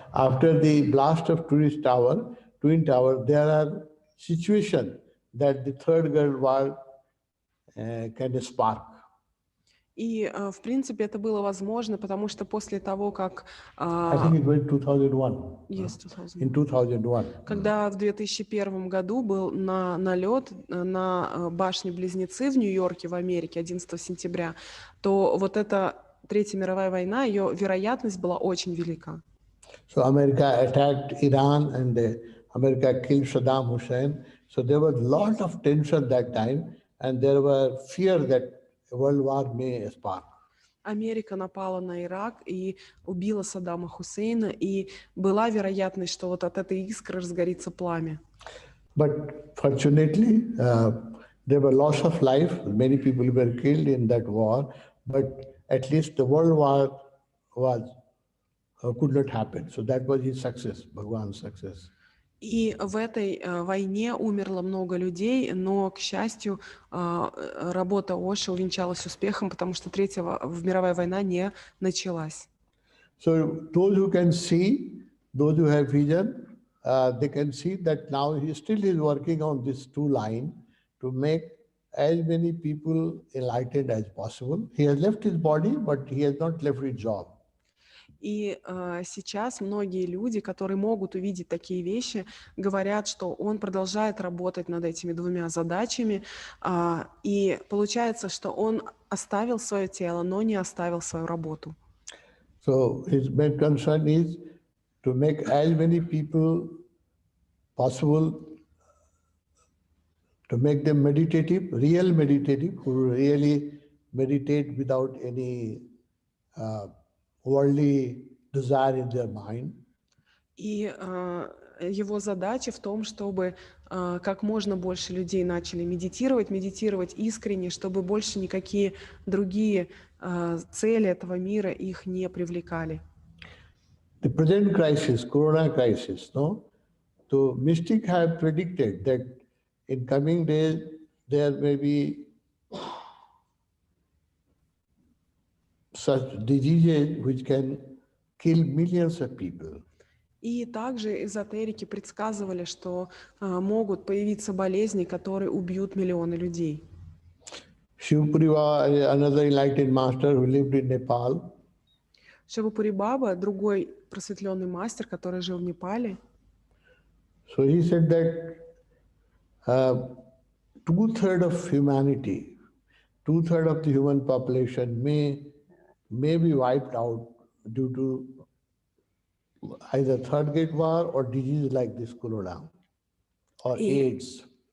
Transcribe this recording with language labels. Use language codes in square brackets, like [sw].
[en] After the blast of Twin Tower, there are situations that the Third World War can spark. [ru] И, в принципе, это было возможно, потому что после того, как... [en] I think it was 2001. Yes, 2001. In 2001. [ru] Когда в 2001 году был налет на башни-близнецы в Нью-Йорке, в Америке, 11 сентября, то вот эта Третья мировая война, ее вероятность была очень велика. [en] So America attacked Iran and America killed Saddam Hussein. So there was a lot of tension that time and there were fear that World War may spark. [ru] Америка напала на Ирак и убила Саддама Хусейна, и была вероятность, что вот от этой искры разгорится пламя. [en] But fortunately, there were loss of life. Many people were killed in that war, but at least the World War could not happen. So that was his success, Bhagavan's success. [ru] И в этой войне умерло много людей, но, к счастью, работа Оши увенчалась успехом, потому что Третья мировая война не началась. [en] So those who can see, those who have vision, they can see that now he still is working on this two line to make as many people enlightened as possible. He has left his body, but he has not left his job. [ru] И сейчас многие люди, которые могут увидеть такие вещи, говорят, что он продолжает работать над этими двумя задачами. И получается, что он оставил свое тело, но не оставил свою работу. [en] So his main concern is to make as many people possible, to make them meditative, real meditative, who really meditate without any worldly desire in their mind. [ru] И его задача в том, чтобы как можно больше людей начали медитировать искренне, чтобы больше никакие другие цели этого мира их не привлекали. [en] The present crisis, Corona crisis, no? So mystics have predicted that in coming days there may be such diseases which can kill millions of people. [ru] И также эзотерики предсказывали, что могут появиться болезни, которые убьют миллионы людей. [en] Shivpuriva, another enlightened master who lived in Nepal. [ru] Шивапури Баба, другой просветленный мастер, который жил в Непале. [en] So he said that 2/3 of humanity, 2/3 of the human population may be wiped out due to either Third Great War or disease like this corona or AIDS.